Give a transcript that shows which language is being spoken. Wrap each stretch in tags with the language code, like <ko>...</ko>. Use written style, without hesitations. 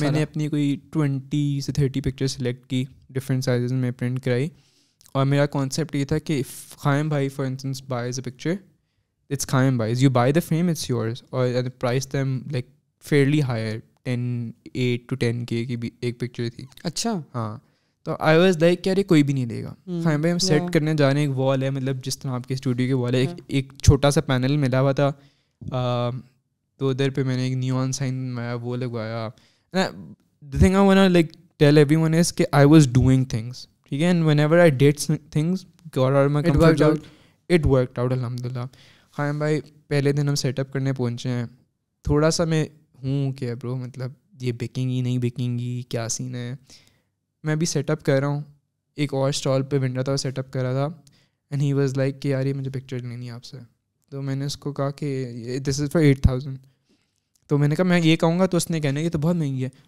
<ur>میں نے اپنی کوئی 20 سے 30 پکچر سلیکٹ کی, ڈفرینٹ سائزز میں پرنٹ کرائی, اور میرا کانسیپٹ یہ تھا کہ خائم بھائی</ur> <en>for instance buys a picture, it's Khaim بھائی, you buy the frame, it's yours,</en> <ur>اور</ur> <en>prize them like fairly higher,</en> <ur>8 to 10K کی بھی ایک پکچر تھی. اچھا, ہاں. تو</ur> <en>I was like</en> <ur>کہ ارے کوئی بھی نہیں لے گا. خائم بھائی ہم سیٹ کرنے جا رہے ہیں, ایک وال ہے مطلب جس طرح آپ کے اسٹوڈیو کی وال ہے, ایک چھوٹا سا پینل ملا ہوا تھا, تو ادھر پہ میں نے ایک نیون سائن میں وہ لگوایا.</ur> <en>The thing I wanna like tell everyone is کہ I was doing things,</en> <ur>ٹھیک ہے,</ur> <en>and whenever I did things got out of my comfort zone, it worked out الحمدللہ.</en> <ur>خائم بھائی پہلے دن ہم سیٹ اپ کرنے پہنچے ہیں, تھوڑا سا میں ہوں کہ برو مطلب یہ بکیں گی نہیں بکیں گی, کیا سین ہے. میں بھی سیٹ اپ کر رہا ہوں, ایک اور اسٹال پہ بن رہا تھا, سیٹ اپ کر رہا تھا,</ur> <en>and he was like</en> <ur>کہ یار یہ مجھے پکچر لینی ہے آپ سے. تو میں نے اس کو کہا کہ</ur> <en>This is for 8,000.</en> <ur>تو میں نے کہا میں یہ کہوں گا, تو اس نے کہنا کہ تو بہت مہنگی ہے.</ur>